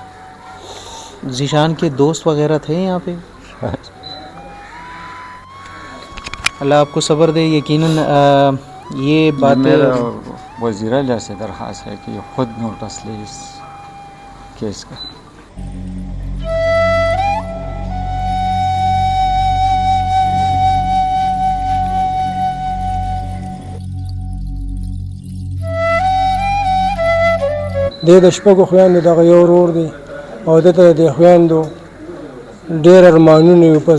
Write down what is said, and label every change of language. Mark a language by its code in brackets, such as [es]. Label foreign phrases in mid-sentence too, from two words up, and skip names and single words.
[ur] ذیشان کے دوست وغیرہ تھے یہاں پہ؟ اللہ آپ کو صبر دے۔ یقیناً یہ باتیں میرا وزیر اعلیٰ سے درخواست ہے کہ یہ خود نوٹس لے اس کیس کا۔ [ps] د شپږو خویندو دغه یو ورور دی او دته د خویندو ډېر ارمانونه یو په